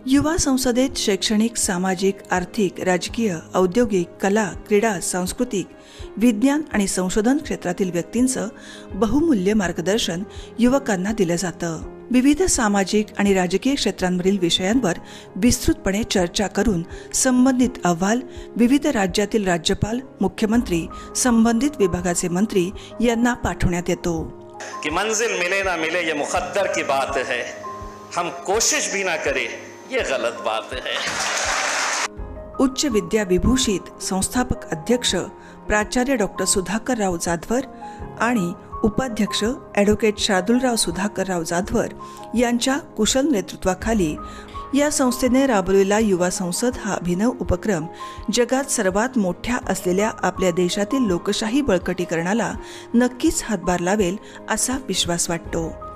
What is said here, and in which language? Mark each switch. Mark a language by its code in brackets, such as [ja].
[mr] युवा संसदेत शैक्षणिक, सामाजिक, आर्थिक, राजकीय, औद्योगिक, कला, क्रीडा, सांस्कृतिक, विज्ञान आणि संशोधन क्षेत्रातील व्यक्तींचं बहुमूल्य मार्गदर्शन युवकांना दिलं जातं. विविध सामाजिक आणि राजकीय क्षेत्रांवरील विषयांवर विस्तृतपणे चर्चा करून संबंधित अहवाल विविध राज्यातील राज्यपाल, मुख्यमंत्री, संबंधित विभागाचे मंत्री यांना पाठवण्यात येतो. [hi] कि मंजिल मिले ना मिले ये मुकद्दर की बात है, हम कोशिश भी ना करें ये गलत बात है. [mr] उच्च विद्या विभूषित संस्थापक अध्यक्ष प्राचार्य डॉक्टर सुधाकरराव जाधवर आणि उपाध्यक्ष ॲडव्होकेट शार्दूलराव सुधाकरराव जाधवर यांच्या कुशल नेतृत्वाखाली या संस्थेने राबवलेला युवा संसद हा अभिनव उपक्रम जगात सर्वात मोठ्या असलेल्या आपल्या देशातील लोकशाही बळकटीकरणाला नक्कीच हातभार लावेल असा विश्वास वाटतो.